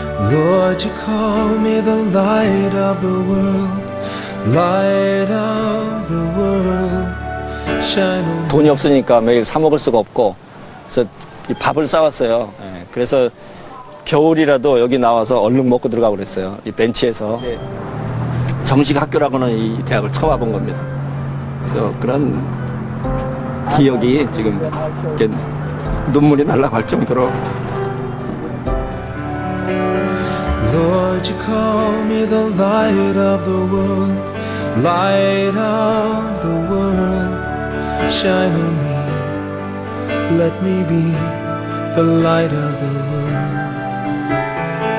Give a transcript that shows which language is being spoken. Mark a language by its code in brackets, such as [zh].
[en] Lord, you call me the light of the world, light of the world, shine on me. [ko] 돈이 없으니까 매일 사 먹을 수가 없고 그래서 이 밥을 싸왔어요. 그래서 겨울이라도 여기 나와서 얼른 먹고 들어가고 그랬어요. 이 벤치에서. 정식 학교라고는 이 대학을 처음 와본 겁니다. 그래서 그런 기억이 지금 이렇게 눈물이 날아갈 정도로. [en] Lord, you call me the light of the world, light of the world, shine on me, let me be the light of the world.